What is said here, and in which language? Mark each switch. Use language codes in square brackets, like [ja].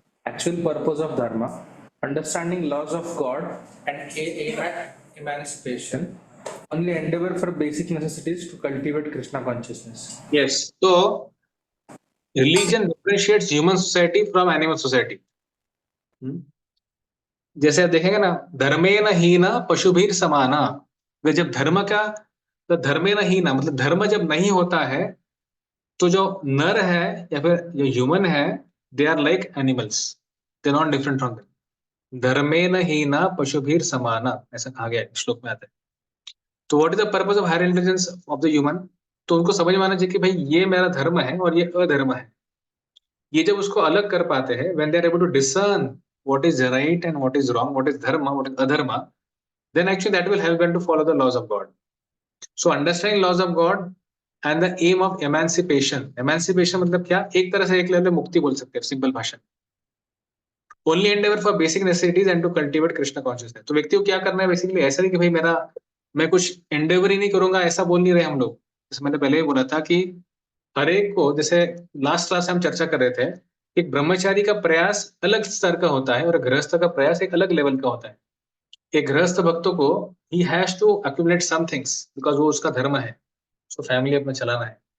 [en] Actual purpose of dharma, understanding laws of God and aim at emancipation. Only endeavor for basic necessities to cultivate Krishna consciousness. Yes. So religion differentiates human society from animal society. [hi] जैसे आप देखेंगे ना, [sa] धर्मेण हीना पशुभीर समाना। [hi] वे जब धर्म का, तो धर्मेण हीना मतलब धर्म जब नहीं होता है, तो जो नर है या फिर जो ह्यूमन है, [en] They are like animals, they not different from them. [sa] धर्मेण हीना पशुभीर समाना, [hi] ऐसा कहा गया है, श्लोक में आता है। तो [en] What is the purpose of higher intelligence of the human? [hi] तो उनको समझ में आना चाहिए कि भाई ये मेरा धर्म है और ये अधर्म है। ये जब उसको अलग कर पाते हैं, [en] When they are able to discern what is right and what is wrong, what is dharma, what is adharma, then actually that will help them to follow the laws of God. So understanding laws of God and the aim of emancipation. [hi] Emancipation मतलब क्या, एक तरह से एक level में मुक्ति बोल सकते हैं, सिंपल भाषा। [en] Only endeavor for basic necessities and to cultivate Krishna consciousness. [hi] तो व्यक्ति को क्या करना है बेसिकली, ऐसा नहीं कि भाई मैं कुछ endeavor ही नहीं करूंगा, ऐसा बोल नहीं रहे हम लोग। जैसे मैंने पहले ही बोला था कि हर एक को, जैसे लास्ट क्लास में हम चर्चा कर रहे थे एक ब्रह्मचारी का प्रयास अलग स्तर का होता है और गृहस्थ का प्रयास एक अलग लेवल का होता है। एक गृहस्थ भक्तों को he [en] has to accumulate some things because [hi] वो उसका धर्म है, उसको फैमिली अपना चलाना है।